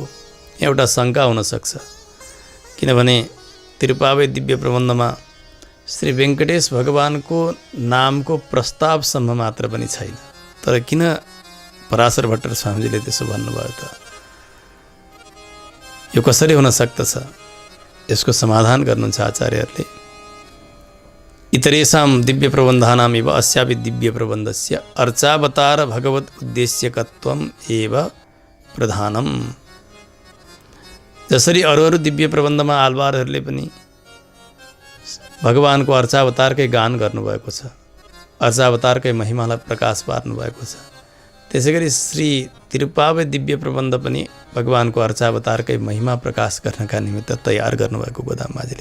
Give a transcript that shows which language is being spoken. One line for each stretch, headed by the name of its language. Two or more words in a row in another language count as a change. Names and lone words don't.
Nepali: एउटा शङ्का हुनसक्छ, किनभने तिरुपावई दिव्य प्रबन्धमा श्री वेङ्कटेश भगवानको नामको प्रस्तावसम्म मात्र पनि छैन, तर किन पराशर भट्टर स्वामीजीले त्यसो भन्नुभयो त? यो कसरी हुन सक्दछ? यसको समाधान गर्नुहुन्छ आचार्यहरूले।
Sanskrit: इतरेषां दिव्य प्रबन्धानाम् एव अस्यापि दिव्य प्रबन्धस्य अर्चावतार भगवत उद्देश्यकत्वम् एव प्रधानम।
Nepali: जसरी अरू अरू दिव्य प्रबन्धमा आलवारहरूले पनि भगवानको अर्चावतारकै गान गर्नुभएको छ, अर्चावतारकै महिमालाई प्रकाश पार्नुभएको छ, त्यसै गरी श्री तिरुपावई दिव्य प्रबन्ध पनि भगवानको अर्चावतारकै महिमा प्रकाश गर्नका निमित्त तयार गर्नुभएको गोदाम्बाजीले।